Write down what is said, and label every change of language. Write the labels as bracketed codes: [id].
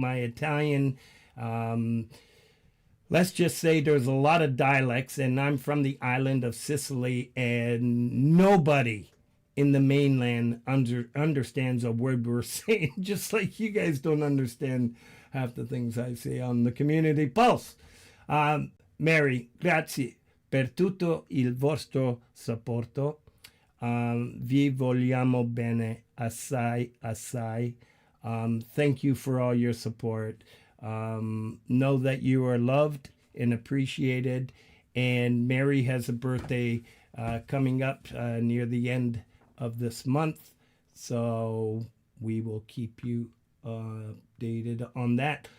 [en] My Italian, let's just say there's a lot of dialects, and I'm from the island of Sicily, and nobody in the mainland understands a word we're saying, just like you guys don't understand half the things I say on the Community Pulse. [it] Mary, grazie per tutto il vostro supporto. Vi vogliamo bene assai, assai. [en] Thank you for all your support. Know that you are loved and appreciated. And Mary has a birthday coming up near the end of this month, so we will keep you updated on that.